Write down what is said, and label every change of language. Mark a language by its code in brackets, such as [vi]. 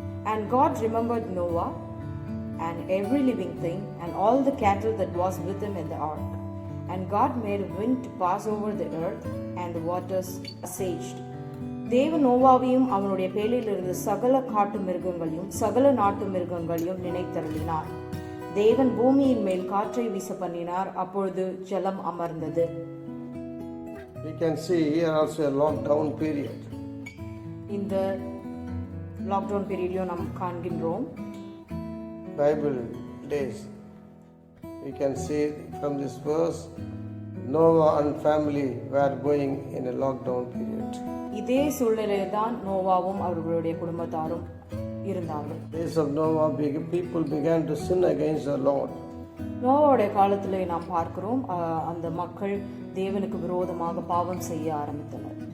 [en] And God remembered Noah and every living thing and all the cattle that was with him in the ark. And God made a wind to pass over the earth and the waters assuaged. [ta] தேவன் நோவாவையும் அவனுடைய பேழையில் இருந்த சகல காட்டு மிருகங்களையும் சகல நாட்டு மிருகங்களையும் நினைத்தருளினார். தேவன் பூமியின் மேல் காற்றை வீச பண்ணினார், அப்பொழுது ஜலம் அமர்ந்தது. [en] We can see here also a lockdown period. [ta] இந்த லாக்டவுன் பீரியட்லயும் நாம் காண்கின்றோம். [en] Bible days. We can see from this verse Noah and family were going in a lockdown period. [ta] இதே சூழ்நிலையில் தான் நோவாவும் அவர்களுடைய குடும்பத்தாரும் இருந்தார்கள். [en] Days of Noah, people began to sin against the Lord. [ta] நோவாவுடைய காலத்திலே நாம் பார்க்கிறோம், அந்த மக்கள் தேவனுக்கு விரோதமாக பாவம் செய்ய ஆரம்பித்தனர்.